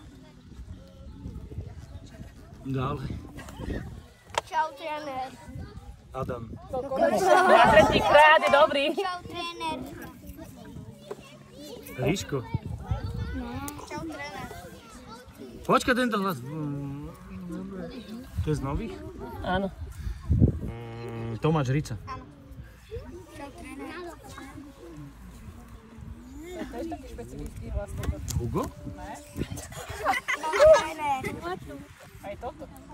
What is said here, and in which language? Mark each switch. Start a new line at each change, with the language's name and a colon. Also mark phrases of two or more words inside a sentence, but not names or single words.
Slovak: Dále. Čau, trenér. Adam. Na tretíkrát je dobrý. Čau, trenér. Ríško. Čau, trenér. Počkaj, tento hlas. To je z nových? Áno. Tomáš Rica. Áno. Čau, To je taký špecifický hlas toto. Hugo? Ne? Tréner. Aj toto.